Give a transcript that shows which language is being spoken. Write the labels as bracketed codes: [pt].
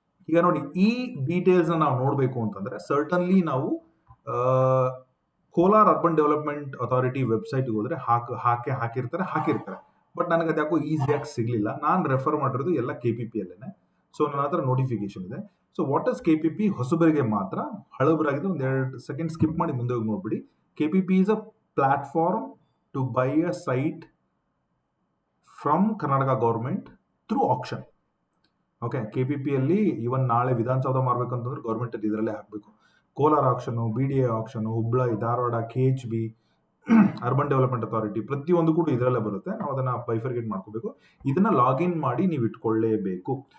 [kn] ಈಗ ನೋಡಿ, ಈ ಡೀಟೇಲ್ಸ್ ನಾವು ನೋಡಬೇಕು ಅಂತಂದ್ರೆ ಸರ್ಟನ್ಲಿ ನಾವು Kolar urban development authority website ಹೋದ್ರೆ ಹಾಕಿರ್ತಾರೆ. ಬಟ್ ನನಗೆ ಅದ್ಯಾಕೋ ಈಸಿಯಾಗಿ ಸಿಗ್ಲಿಲ್ಲ. ನಾನು ರೆಫರ್ ಮಾಡಿರೋದು ಎಲ್ಲ KPP ಅಲ್ಲೇನೆ. ಸೊ ನನ್ನ ಹತ್ರ ನೋಟಿಫಿಕೇಶನ್ ಇದೆ. ಸೊ [en] what is [kn] KPP ಹೊಸಬರಿಗೆ ಮಾತ್ರ, ಹಳಬರಾಗಿದ್ರೆ ಒಂದ್ 2 ಸೆಕೆಂಡ್ ಸ್ಕಿಪ್ ಮಾಡಿ ಮುಂದೆ ಹೋಗಿ ನೋಡ್ಬಿಡಿ. [en] KPP is a platform to buy a site from Karnataka government through auction. [kn] Okay, KPP ಅಲ್ಲಿ ಇವನ್ ನಾಳೆ ವಿಧಾನಸೌಧ ಮಾಡ್ಬೇಕಂತಂದ್ರೆ ಗೌರ್ಮೆಂಟ್ ಇದರಲ್ಲೇ ಹಾಕಬೇಕು. Kolar action, BDA action, Hubli, Dharwad, KHB, urban development authority, ಪ್ರತಿಯೊಂದು ಕೂಡ ಇದರಲ್ಲೇ ಬರುತ್ತೆ. ನಾವು ಅದನ್ನ ಬೈಫರ್ಗೇಟ್ ಮಾಡ್ಕೋಬೇಕು. ಇದನ್ನ ಲಾಗಿನ್ ಮಾಡಿ ನೀವು ಇಟ್ಕೊಳ್ಳೇಬೇಕು.